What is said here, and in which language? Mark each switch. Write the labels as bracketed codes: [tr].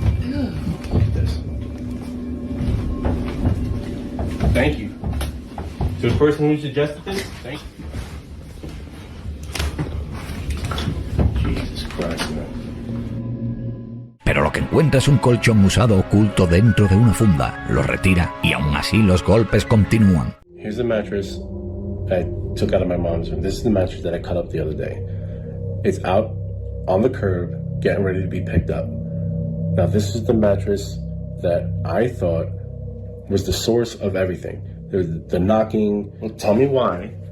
[en] Look at this. Thank you. To the person who suggested this, thank you. Jesus Christ, man. [es] Pero lo que encuentra es un colchón usado oculto dentro de una funda. Lo retira y aún así los golpes continúan. [en] Here's the mattress I took out of my mom's room. This is the mattress that I cut up the other day. It's out on the curb, getting ready to be picked up. Now, this is the mattress that I thought was the source of everything. The knocking. Well, tell me why.